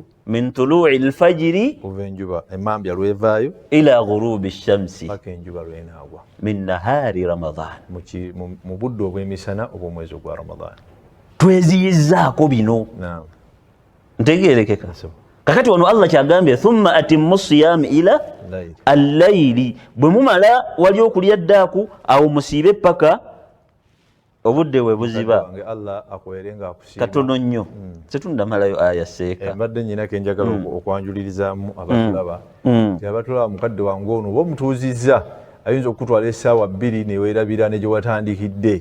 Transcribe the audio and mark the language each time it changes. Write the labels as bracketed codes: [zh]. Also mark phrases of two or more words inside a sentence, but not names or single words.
[ar] من طلوع الفجر, [lg] kuva enjuba emmambya lwevaayo, [ar] إلى غروب الشمس, [lg] paka enjuba lw'enaagwa, [ar] من نهار رمضان, [lg] mu budde obw'emisana obw'omwezi ogwa Ramadan. Tweziyizzaako bino. Ntegeerekeka. Kakati wano Allah kyagambye [ar] ثم أتموا الصيام إلى الليل, [lg] bwe mumala wali okulya ddaaku awo musiibe paka obudde we buziba. Katono nnyo setundamalayo aya seeka. Mbadde nnyina ke njagala okwanjulirizaamu abatulaba. Abatulaba mukadde wange ono oba omutuuzizza ayinza okutwala essaawa 2 ne weerabira ne gye watandikidde.